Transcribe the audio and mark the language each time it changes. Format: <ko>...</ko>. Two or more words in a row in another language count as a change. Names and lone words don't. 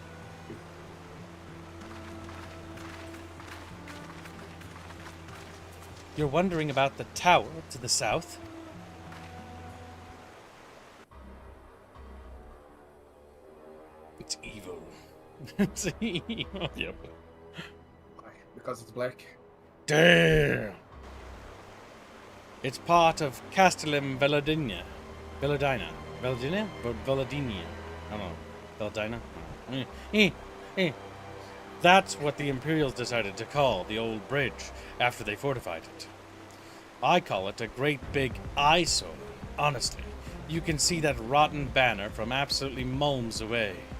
<en>You're wondering about the tower to the south? It's evil. It's evil. Yep. Because it's black. Damn! It's part of Castellum Veladina. Veladina. Veladina? Veladinia. I don't know. Veladina? That's what the Imperials decided to call the old bridge after they fortified it. I call it a great big eyesore. Honestly, you can see that rotten banner from absolutely miles away.</en>